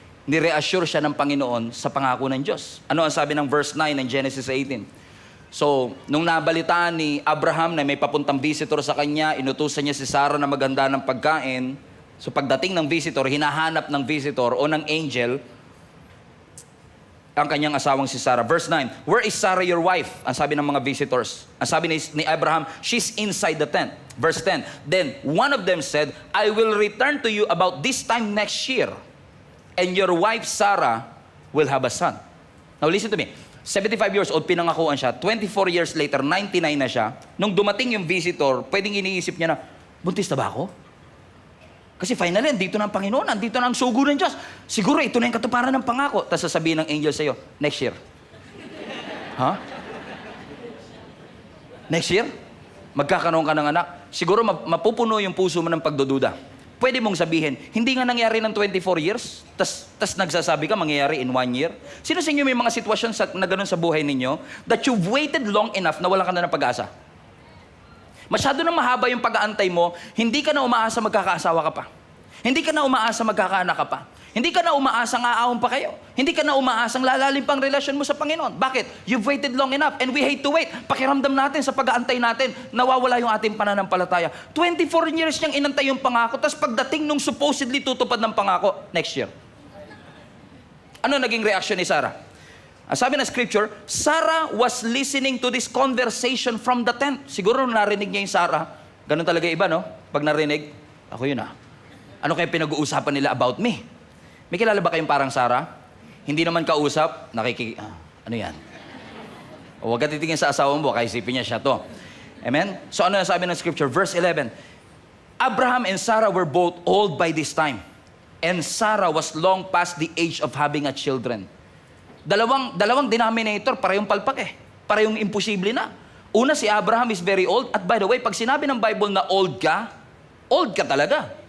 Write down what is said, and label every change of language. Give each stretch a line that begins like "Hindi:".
Filipino: Ni-reassure siya ng Panginoon sa pangako ng Diyos. Ano ang sabi ng verse 9 ng Genesis 18? So, nung nabalitaan ni Abraham na may papuntang visitor sa kanya, inutusan niya si Sarah na maganda ng pagkain. So, pagdating ng visitor, hinahanap ng visitor o ng angel ang kanyang asawang si Sarah.
English: Verse 9, where is Sarah your wife?
Filipino: Ang sabi ng mga visitors. Ang sabi ni Abraham,
English: she's inside the tent. Verse 10, then one of them said, I will return to you about this time next year. And your wife Sarah will have a son. Now listen to me. 75 years old,
Filipino: pinangakuan siya.
English: 24 years later, 99 na siya.
Filipino: Nung dumating yung visitor, pwedeng iniisip niya na, buntis na ba ako? Kasi finally, andito na ang Panginoon, andito na ang sugo ng Diyos. Siguro ito na yung katuparan ng pangako. Tapos sasabihin ng angel sa'yo, next year. Ha? Next year? Magkakaroon ka ng anak. Siguro mapupuno yung puso mo ng pagdududa. Pwede mong sabihin, hindi nga nangyari ng 24 years, tas nagsasabi ka, mangyayari in 1 year. Sino sa inyo may mga sitwasyon na gano'n sa buhay ninyo
English: that you've waited long enough
Filipino: na wala ka na ng pag-asa? Masyado na mahaba yung pag-aantay mo, hindi ka na umaasa magkakaasawa ka pa. Hindi ka na umaasa magkakaanak ka pa. Hindi ka na umaasang aahon pa kayo. Hindi ka na umaasang lalalim pang relasyon mo sa Panginoon. Bakit?
English: You've waited long enough and we hate to wait.
Filipino: Pakiramdam natin sa pag-aantay natin, nawawala yung ating pananampalataya. 24 years niyang inantay yung pangako, tapos pagdating nung supposedly tutupad ng pangako, next year. Ano naging reaction ni Sarah? Sabi ng Scripture,
English: Sarah was listening to this conversation from the tent.
Filipino: Siguro narinig niya yung Sarah. Ganun talaga iba, no? Pag narinig, ako yun Ano kaya pinag-uusapan nila about me? May kilala ba kayong parang Sarah? Hindi naman kausap, ano yan? Huwag ka titingin sa asawa mo, kaya isipin niya siya to. Amen? So ano na sabi ng scripture?
English: Verse 11, Abraham and Sarah were both old by this time, and Sarah was long past the age of having a children.
Filipino: Dalawang denominator, parehong palpak eh. Parehong imposible na. Una, si Abraham is very old. At by the way, pag sinabi ng Bible na old ka talaga.